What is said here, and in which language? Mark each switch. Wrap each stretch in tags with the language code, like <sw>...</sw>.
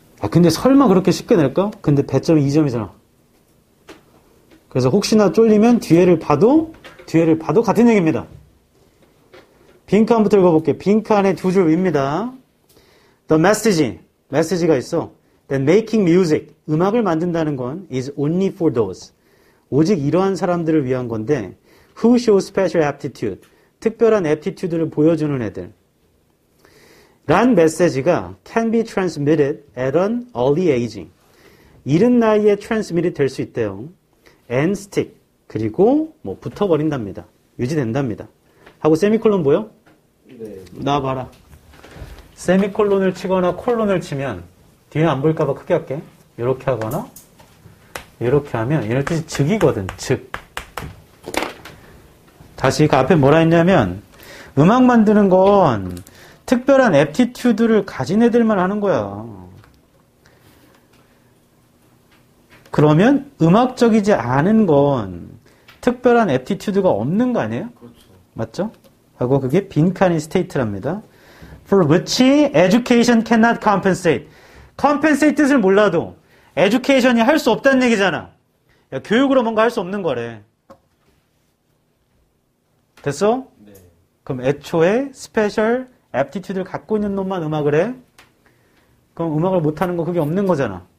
<ko>근데 설마 그렇게 쉽게 낼까? 근데 배점이 2점이잖아. 그래서 혹시나 쫄리면 뒤에를 봐도 같은 얘기입니다. 빈칸부터 읽어볼게요. 빈칸의 두 줄 위입니다. The message가 있어.</ko> <en>Then making music,</en> <ko>음악을 만든다는 건</ko> <en>is only for those.</en> <ko>오직 이러한 사람들을 위한 건데</ko> <en>who show special aptitude,</en> <ko>특별한 aptitude를 보여주는 애들. 란 메시지가</ko> <en>can be transmitted at an early aging.</en> <ko>이른 나이에 transmitted 될 수 있대요.</ko> <en>and stick.</en> <ko>그리고 뭐 붙어버린답니다. 유지된답니다. 하고 세미콜론 보여? 네. 나와봐라. 세미콜론을 치거나 콜론을 치면 뒤에 안 보일까봐 크게 할게. 이렇게 하거나 이렇게 하면 얘네 뜻이 즉이거든. 즉. 다시 그 앞에 뭐라 했냐면 음악 만드는 건 특별한 애티튜드를 가진 애들만 하는 거야. 그러면 음악적이지 않은 건 특별한 애티튜드가 없는 거 아니에요? 그렇죠. 맞죠? 하고 그게 빈칸이 스테이트랍니다.</ko> <en>For which education cannot compensate.</en> <ko>compensate 뜻을 몰라도 education이 할 수 없다는 얘기잖아. 야, 교육으로 뭔가 할 수 없는 거래. 됐어? 네. 그럼 애초에 스페셜 aptitude를 갖고 있는 놈만 음악을 해? 그럼 음악을 못하는 거 그게 없는 거잖아.</ko>